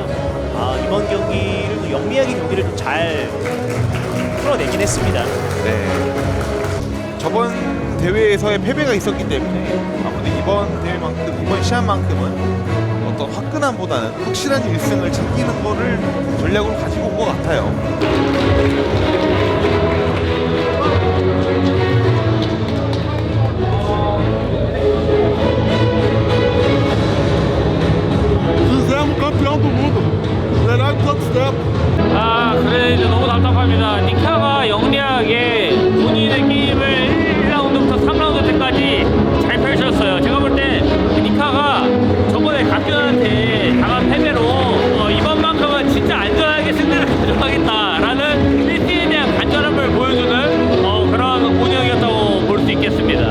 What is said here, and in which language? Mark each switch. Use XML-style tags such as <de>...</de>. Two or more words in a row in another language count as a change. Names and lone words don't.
<ko>아, 이번 경기를 또 영리하게 경기를 좀 잘 풀어내긴 했습니다. 네. 저번 대회에서의 패배가 있었기 때문에 아무래도 이번 시합만큼은 어떤 화끈함보다는 확실한 1승을 챙기는 거를 전략으로 가지고 온 것 같아요.</ko> <pt>Fizemos campeão do mundo. Melhor de todos os tempos.</pt> <ko>아, 그래 이제 너무 답답합니다. 니카가 영리하게 본인의 게임을 1라운드부터 3라운드 때까지 잘 펼쳤어요. 제가 볼 때 니카가 저번에 갓균한테 당한 패배로 이번만큼은 진짜 안전하게 승리를 가져가겠다라는 1등에 대한 간절함을 보여주는 그런 운영이었다고 볼 수 있겠습니다.</ko>